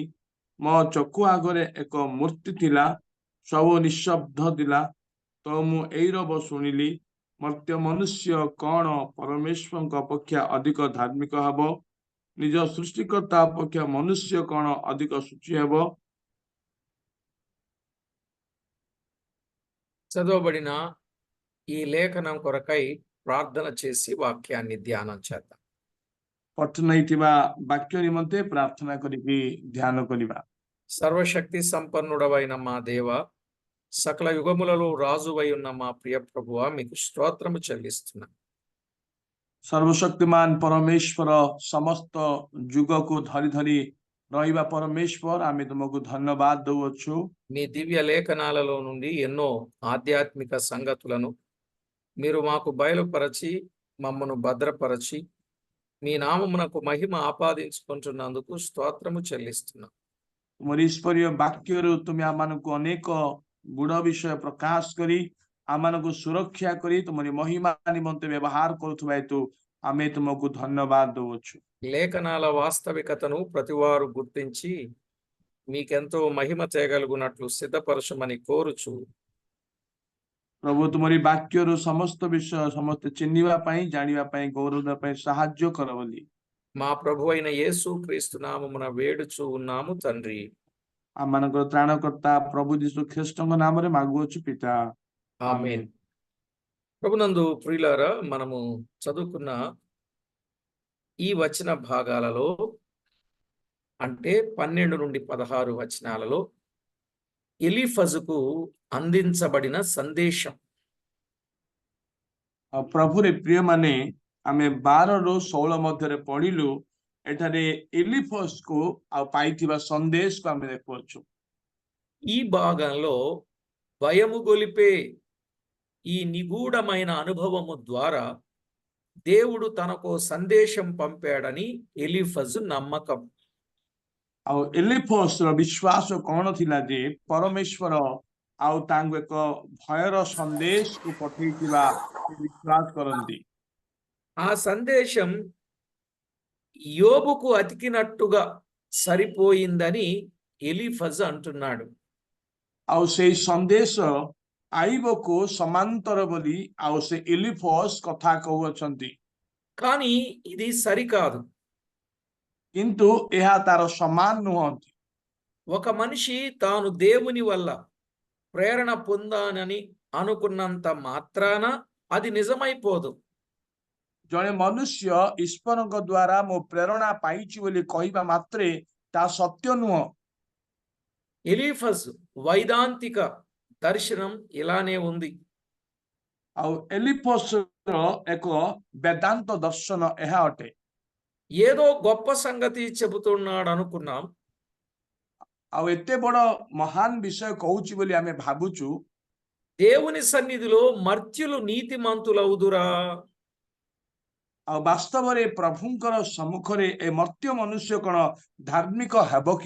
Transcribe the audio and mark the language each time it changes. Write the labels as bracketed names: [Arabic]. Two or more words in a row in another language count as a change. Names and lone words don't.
[Odia] ମୋ ଚକ୍ଷୁ ଆଗରେ ଏକ ମୂର୍ତ୍ତି ଥିଲା, ସବୁ ନିଃଶବ୍ଦ ଥିଲା। ତ ମୁଁ ଏଇରବ ଶୁଣିଲି, ମର୍ତ୍ତ୍ୟ ମନୁଷ୍ୟ କଣ ପରମେଶ୍ୱରଙ୍କ ଅପେକ୍ଷା ଅଧିକ ଧାର୍ମିକ ହେବ? ନିଜ ସୃଷ୍ଟିକର୍ତ୍ତା ଅପେକ୍ଷା ମନୁଷ୍ୟ କଣ ଅଧିକ ଶୁଚି ହେବ? [Telugu] చదవబడిన ఈ లేఖనం కొరకై ప్రార్థన చేసి వాక్యాన్ని ధ్యానం చేద్దాం. [Odia] ପଢ଼ାଯାଇଥିବା ବାକ୍ୟ ନିମନ୍ତେ ପ୍ରାର୍ଥନା କରିକି ధ్యాన କରିବା। [Telugu] సర్వశక్తి సంపన్నుడవైన మా దేవ, సకల యుగములలో రాజువై ఉన్న మా ప్రియ ప్రభువా, మీకు స్తోత్రము చెల్లిస్తున్నా. [Odia] ସର୍ବଶକ୍ତିମାନ ପରମେଶ୍ୱର, ସମସ୍ତ ଯୁଗକୁ ଧରି ଧରି ରହିବା ପରମେଶ୍ୱର, ଆମେ ତୁମକୁ ଧନ୍ୟବାଦ ଦଉଛୁ। [Telugu] మీ దివ్య లేఖనాలలో నుండి ఎన్నో ఆధ్యాత్మిక సంగతులను మీరు మాకు బయలుపరచి మమ్మను భద్రపరచి మీ నామమునకు మహిమ ఆపాదించుకుంటున్నందుకు స్తోత్రము చెల్లిస్తున్నాం. [Odia] ତୁମର ଈଶ୍ୱରୀୟ ବାକ୍ୟରୁ ତୁମେ ଆମମାନଙ୍କୁ ଅନେକ ଗୁଡ଼ ବିଷୟ ପ୍ରକାଶ କରି ଆମମାନଙ୍କୁ ସୁରକ୍ଷା କରି ତୁମରି ମହିମା ନିମନ୍ତେ ବ୍ୟବହାର କରୁଥିବା ହେତୁ ଆମେ ତୁମକୁ ଧନ୍ୟବାଦ ଦଉଛୁ। [Telugu] లేఖనాల వాస్తవికతను ప్రతివారు గుర్తించి మీకెంతో మహిమ చేయగలుగునట్లు సిద్ధపరచమని కోరుచు, [Odia] ପ୍ରଭୁ ତୁମରି ବାକ୍ୟରୁ ସମସ୍ତ ବିଷୟ ସମସ୍ତେ ଚିହ୍ନିବା ପାଇଁ, ଜାଣିବା ପାଇଁ, ଗୌରବ ଦେବା ପାଇଁ ସାହାଯ୍ୟ କର ବୋଲି [Telugu] మా ప్రభు అయిన యేసు క్రీస్తు నామమున వేడుచు ఉన్నాము తండ్రి, [Odia] ଆମମାନଙ୍କର ତ୍ରାଣକର୍ତ୍ତା ପ୍ରଭୁ ଯୀଶୁ ଖ୍ରୀଷ୍ଟଙ୍କ ନାମରେ ମାଗୁଅଛୁ ପିତା, [Telugu] ఆమేన్. ప్రభునందు ప్రియులారా, మనము చదువుకున్న ఈ వచన భాగాలలో అంటే 12 నుండి 16 వచనాలలో ఎలీఫజుకు అందించబడిన సందేశం. [Odia] ପ୍ରଭୁରେ ପ୍ରିୟମାନେ, ଆମେ 12 ରୁ 16 ମଧ୍ୟରେ ପଢିଲୁ। ଏଠାରେ ଏଲିଫଜକୁ ଆଉ ପାଇଥିବା ସନ୍ଦେଶକୁ ଆମେ ଦେଖୁଅଛୁ। [Telugu] ఈ భాగంలో భయము గొలిపే ఈ నిగూఢమైన అనుభవము ద్వారా దేవుడు తనకు సందేశం పంపాడని ఎలీఫజు నమ్మకం. [Odia] ଆଉ ଏଲିଫଜର ବିଶ୍ୱାସ କଣ ଥିଲା ଯେ ପରମେଶ୍ୱର ଆଉ ତାଙ୍କୁ ଏକ ଭୟର ସନ୍ଦେଶକୁ ପଠେଇଥିବା ବିଶ୍ୱାସ କରନ୍ତି। [Telugu] ఆ సందేశం యోబుకు అతికినట్టుగా సరిపోయిందని ఎలీఫజు అంటున్నాడు. [Odia] ଆଉ ସେଇ ସନ୍ଦେଶ ଆଇବକୁ ସମାନ୍ତର ବୋଲି ଆଉ ସେ ଏଲିଫଜ କଥା କହୁଅଛନ୍ତି। [Telugu] కానీ ఇది సరికాదు. [Odia] କିନ୍ତୁ ଏହା ତାର ସମାନ ନୁହନ୍ତି। [Telugu] ఒక మనిషి తాను దేవుని వల్ల ప్రేరణ పొందానని అనుకున్నంత మాత్రాన అది నిజమైపోదు. [Odia] ଜଣେ ମନୁଷ୍ୟ ଈଶ୍ୱରଙ୍କ ଦ୍ୱାରା ମୋ ପ୍ରେରଣା ପାଇଛି ବୋଲି କହିବା ମାତ୍ରେ ତାହା ସତ୍ୟ ନୁହଁ। [Telugu] ఎలీఫజ్ వైదాంతిక దర్శనం ఇలానే ఉంది. [Odia] ଆଉ ଏଲିଫୋସର ଏକ ବେଦାନ୍ତ ଦର୍ଶନ ଏହା ଅଟେ। [Telugu] ఏదో గొప్ప సంగతి చెబుతున్నాడు అనుకున్నాం. [Odia] ଆଉ ଏତେ ବଡ ମହାନ ବିଷୟ କହୁଛି ବୋଲି ଆମେ ଭାବୁଛୁ। [Telugu] దేవుని సన్నిధిలో మర్త్యులు నీతిమంతులవుదురా? [Odia] ଆଉ ବାସ୍ତବରେ ପ୍ରଭୁଙ୍କର ସମ୍ମୁଖରେ ଏ ମର୍ତ୍ତ୍ୟ ମନୁଷ୍ୟ କଣ ଧାର୍ମିକ ହେବ କି?